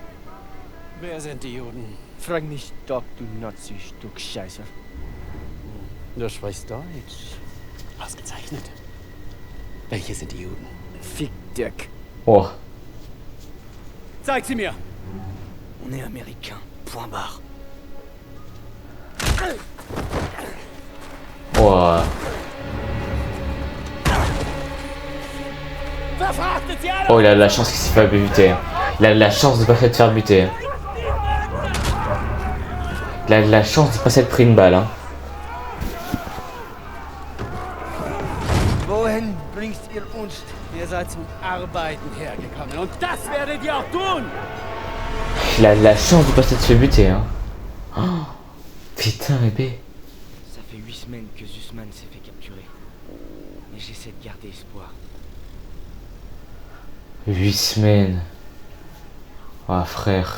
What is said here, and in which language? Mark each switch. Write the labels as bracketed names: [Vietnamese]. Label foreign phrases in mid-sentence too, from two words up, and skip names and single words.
[German] Wer sind die Juden? Frag nicht, Doc, du Nazi-Stück Scheiße. Du sprichst Deutsch. Ausgezeichnet. Welche sind die Juden? Fick Dirk. Oh. Zeig sie mir! [French] On est américain. Point barre. Oh. Oh, il a de la chance qu'il s'est pas buté. Il a de la chance de pas s'être faire buter. Il a de la chance de pas s'être pris une balle. Hein. [German] Wohin bringt ihr uns? Ihr seid zum Arbeiten hergekommen und das werdet ihr auch tun! [French] Il a de la chance de pas s'être fait buter. Hein. Oh, putain, bébé. Ça fait 8 semaines que Zussman s'est fait capturer. Mais j'essaie de garder espoir. 8 semaines. Oh, frère.